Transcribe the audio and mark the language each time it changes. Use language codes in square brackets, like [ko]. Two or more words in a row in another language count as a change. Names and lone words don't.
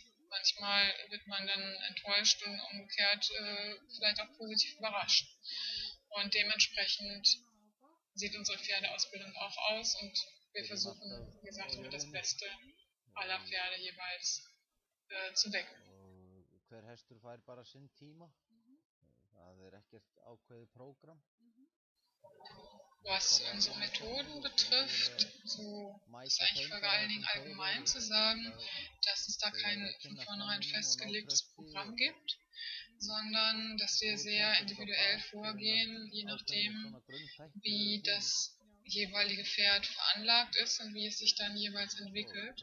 [de] Manchmal wird man dann enttäuscht und umgekehrt vielleicht auch positiv überrascht. Und dementsprechend sieht unsere Pferdeausbildung auch aus und wir versuchen, wie gesagt, immer das Beste aller Pferde jeweils zu wecken. [is] Hver hestur fær bara sinn tíma. Það er ekkert ákveðið prógram. [de] Was unsere Methoden betrifft, so ist eigentlich vor allen Dingen allgemein zu sagen, dass es da kein von vornherein festgelegtes Programm gibt, sondern dass wir sehr individuell vorgehen, je nachdem, wie das jeweilige Pferd veranlagt ist und wie es sich dann jeweils entwickelt.